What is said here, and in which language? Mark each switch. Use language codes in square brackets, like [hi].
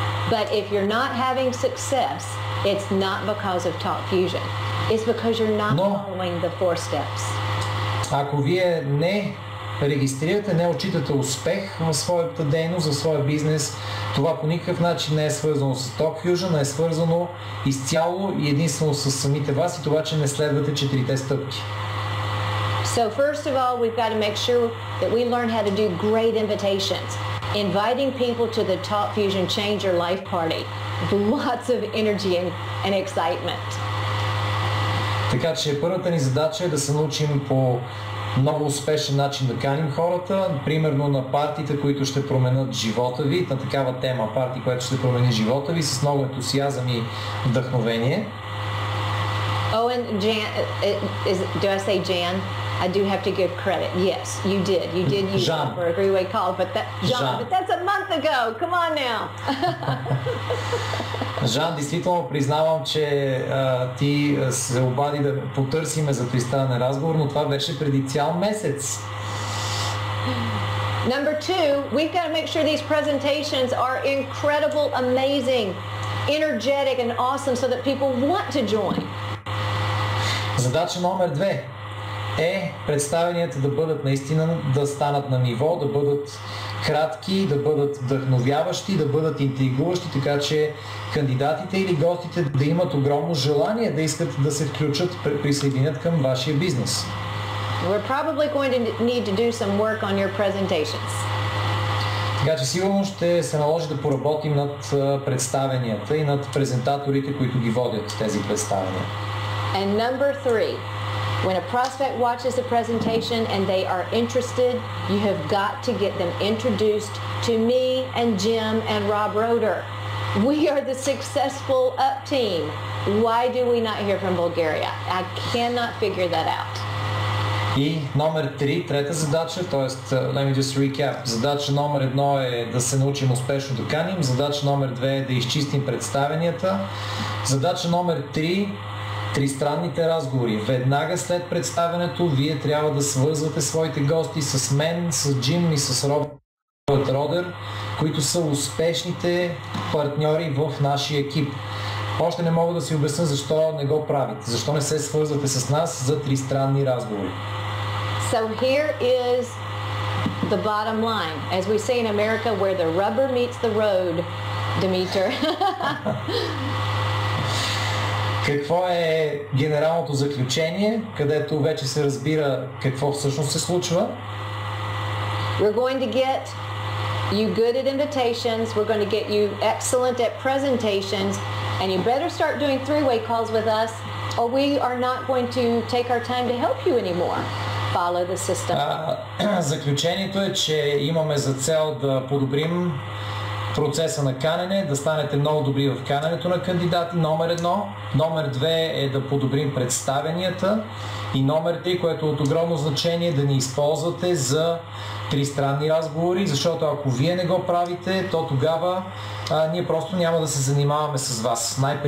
[en] But if you're not having success, it's not because of Talk Fusion. It's because you're not following the 4 steps. [bg] Ако вие не регистрирате, не отчитате успех в своята дейност, в своя бизнес, това по никакъв начин не е свързано с Talk Fusion, а е свързано изцяло и единствено с самите вас и това, че не следвате 4-те стъпки. [en] So first of all, we've got to make sure that we learn how to do great invitations. Inviting people to the Talk Fusion Change Your Life party with lots of energy and excitement. [bg] Така че първата ни задача е да се научим по много успешен начин да каним хората, примерно на партиите, които ще променят живота ви, на такава тема парти, която ще промени живота ви с много ентусиазъм и вдъхновение. [en] Oh, and Jan, do I say Jan? I do have to give credit. Yes, you did. You did use it for a 3-way call, but that's a month ago. Come on now. [bg] Жан, действително признавам, че ти се обади да потърсиме за тристранен разговор, но това беше преди цял месец. [en] Number 2, we've got to make sure these presentations are incredible, amazing, energetic and awesome so that people want to join. [bg] Задача номер 2 е представенията да бъдат наистина, да станат на ниво, да бъдат кратки, да бъдат вдъхновяващи, да бъдат интригуващи, така че кандидатите или гостите да имат огромно желание да искат да се включат, присъединят към вашия бизнес. [en] We're probably going to need to do some work on your presentations. [bg] Така че сигурно ще се наложи да поработим над представенията и над презентаторите, които ги водят тези представения. [en] And number 3, when a prospect watches the presentation and they are interested, you have got to get them introduced to me and Jim and Rob Roeder. We are the successful up team. Why do we not hear from Bulgaria? I cannot figure that out. [bg] И номер 3, трета задача, т.е. [en] let me just recap. [bg] Задача номер 1 е да се научим успешно да каним. Задача номер 2 е да изчистим представенията. Задача номер 3, тристранните разговори. Веднага след представянето вие трябва да свързвате своите гости с мен, с Джим и с Робърт Родер, които са успешните партньори в нашия екип. Още не мога да си обясня защо не го правите, защо не се свързвате с нас за тристранни разговори. [en] So here is the bottom line. As we say in America, where the rubber meets the road, Димитър. [bg] Какво е генералното заключение, където вече се разбира какво всъщност се случва? [en] We're going to get you good at invitations. We're going to get you excellent at presentations. And you better start doing three-way calls with us, or we are not going to take our time to help you anymore. Follow the system. [bg] Заключението е, че имаме за цел да подобрим процеса на канене, да станете много добри в каненето на кандидати, номер 1. Номер 2 е да подобрим представенията. И номер 3, което е от огромно значение, да ни използвате за тристранни разговори, защото ако вие не го правите, то тогава ние просто няма да се занимаваме с вас.